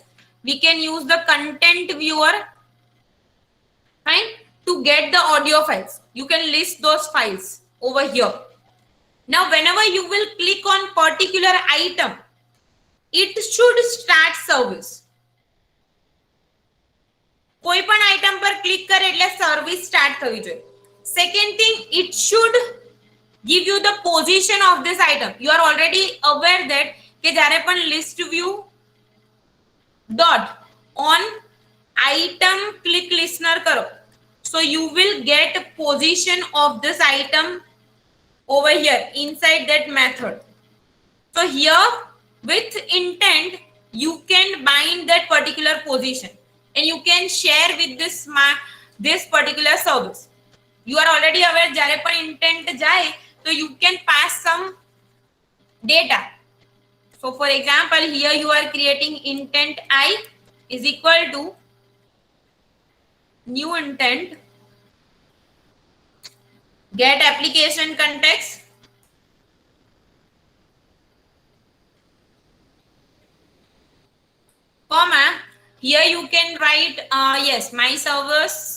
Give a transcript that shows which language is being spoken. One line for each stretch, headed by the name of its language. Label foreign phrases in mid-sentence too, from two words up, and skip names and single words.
English: We can use the content viewer, fine, to get the audio files. You can list those files over here. Now whenever you will click on particular item, it should start service.
Gujarati: કોઈ પણ આઈટમ પર ક્લિક કરે એટલે સર્વિસ સ્ટાર્ટ થવી જોઈએ.
English: second thing, it should give you the position of this item. You are already aware that
Gujarati: કે જ્યારે પણ
English: list view dot on item click listener કરો, so you will get position of this item over here inside that method. So here with intent you can bind that particular position and you can share with this particular service. You are already aware
Gujarati: જ્યારે પણ intent જાય
English: so you can pass some data. So for example, here you are creating intent I is equal to new intent get application context comma, here you can write yes, my servers